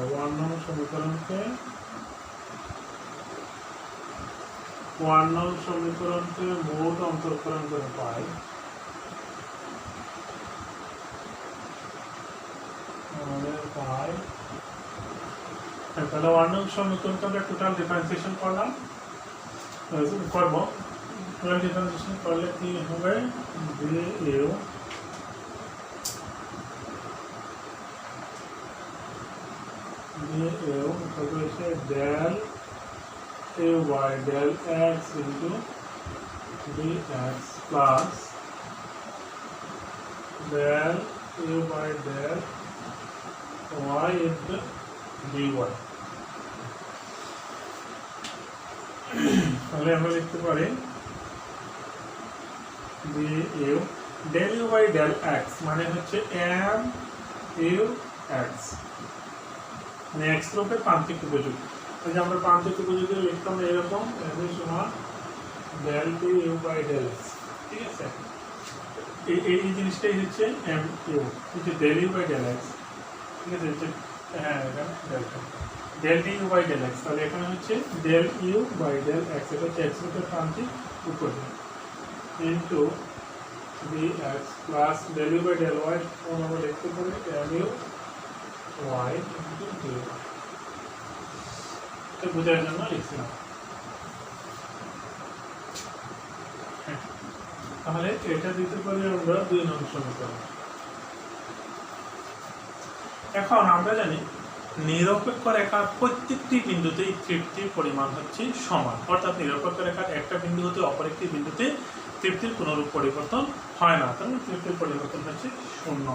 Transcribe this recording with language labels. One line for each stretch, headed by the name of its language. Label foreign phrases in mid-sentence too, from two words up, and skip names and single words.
Bangla: 1 নং সমীকরণকে মোট অন্তরকরণ করে পাই তাহলে 1 নং সমীকরণকে আমরা
English: total differentiation
Bangla: করলাম
English: total differentiation
Bangla: করলে কি হবে?
English: del ay del x into dx plus del ay del y into dy।
Bangla: তাহলে আমরা লিখতে পারি
English: del u by del x
Bangla: মানে হচ্ছে m u x, মানে x রূপের প্রান্তিক উপযোগ। এই যে আমরা প্রান্তিক উপযোগে লিখতাম এরকম সমান
English: del u by del x।
Bangla: ঠিক আছে, এই জিনিসটাই হচ্ছে m u, হচ্ছে
English: del u by del x।
Bangla: ঠিক আছে, হ্যাঁ এটা
English: del u by del x।
Bangla: তাহলে এখানে হচ্ছে
English: del u by del x,
Bangla: এটা হচ্ছে x রূপের প্রান্তিক উপযোগ
English: into dx plus del u by del y
Bangla: আমরা লিখতে পারি
English: mu y into dy।
Bangla: এটা বোঝার জন্য লিখছিলাম। তাহলে এটা দিতে পারি আমরা 2 নং সমীকরণ। এখন আমরা জানি নিরপেক্ষ রেখার প্রত্যেকটি বিন্দুতেই তৃপ্তির পরিমাণ হচ্ছে সমান, অর্থাৎ নিরপেক্ষ রেখার একটা বিন্দু হতে অপর একটি বিন্দুতে তৃপ্তির কোনরূপ পরিবর্তন হয় না, তাহলে তৃপ্তির পরিবর্তন হচ্ছে 0।